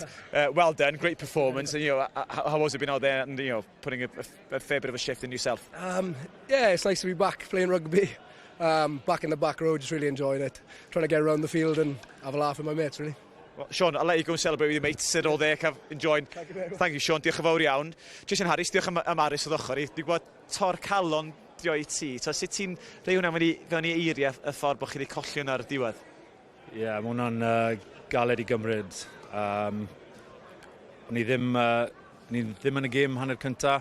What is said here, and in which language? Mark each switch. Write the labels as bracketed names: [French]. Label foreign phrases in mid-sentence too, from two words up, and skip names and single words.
[English] Well done, great performance. And how was it being out there and putting a fair bit of a shift in yourself? Yeah, it's nice to be back playing rugby. Back in the back row, just really enjoyed it. Trying to get around the field and have a laugh with my mates, really. Well, Sean, I'll let you go and celebrate with your mates. Sit all there, enjoying. Thank you, [Welsh] Sean. Diolch yn fawr iawn. Jason Harris, diolch am Aris o ddochr i. Dwi'n gwybod tor calon dio i ti. Sut ti'n rhoi hwnna fewn i eiriau y ffordd bod chi wedi colli hwnna ar y diwedd? Ie, mae hwnna'n galed i gymryd. Ni ddim yn y gêm hanner cynta.